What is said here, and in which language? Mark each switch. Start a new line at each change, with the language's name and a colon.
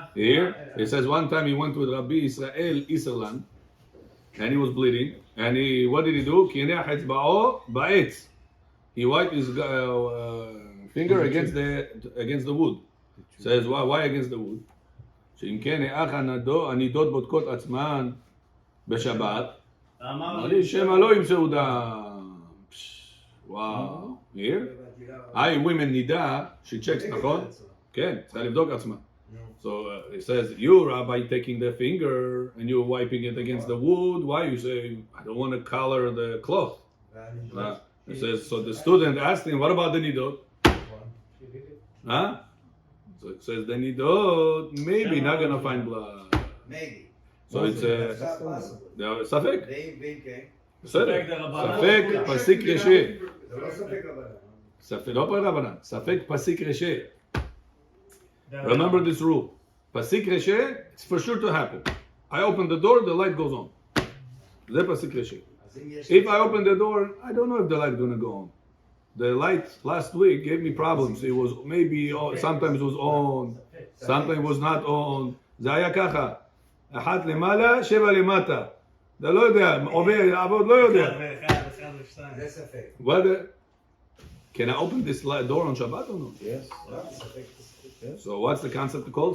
English: Here, it says one time he went with Rabbi Israel Iserlan, and he was bleeding, and what did he do?
Hebrew: קינח אצבעו בעץ.
English: He wiped his finger against the wood. Says, why against the wood?
Hebrew: שאם כן, האח הנידות בודקות עצמן בשבת, אמר לי שמא לא ימסרו דם.
English: וואו. Here?
Hebrew: women נידה,
English: she checks,
Hebrew: נכון? כן, צריכה לבדוק עצמה.
English: So it says, you, Rabbi, taking the finger and you're wiping it against the wood. Why? You say, I don't want to color the cloth. It says, so the student asked him, what about the nidot? Huh? So it says, the nidot, maybe not going to find blood. Maybe. So it's ספק.
Hebrew: בסדר. ספק פסיק רשע. זה לא ספק רבנן. ספק, לא רבנן, ספק פסיק רשע.
English: Remember this rule. Pasik reshe, it's for sure to happen. I open the door, the light goes on. זה pasik reshe. If I open the door, I don't know if the light is going to go on. the light last week gave me problems. It was maybe sometimes it was on, sometimes it was not on.
Hebrew: זה היה ככה, אחת למעלה, 7 למטה. אתה לא יודע, עובד, עבוד, לא יודע. זה ספק.
English: What? Can I open this door on Shabbat or no? Yes. So what's the concept called?